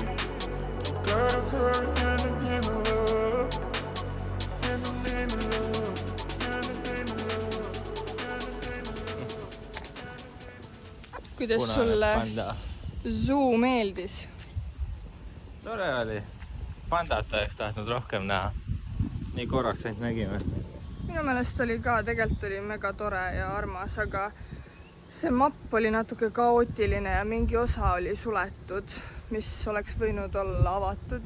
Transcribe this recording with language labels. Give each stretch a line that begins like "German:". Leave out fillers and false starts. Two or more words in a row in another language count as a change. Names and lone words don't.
English: Don't gotta hurry in the name of love. In the name of love. In the name of love. In the name of love.
Estonian: Kuidas sulle zoo meeldis? Tore oli. Pandat oleks tahtnud rohkem näha. Nii korraks ainult nägime. Minu meelest oli ka, tegelikult oli mega tore ja armas, aga see mapp oli natuke kaootiline ja mingi osa oli suletud, mis oleks võinud olla avatud.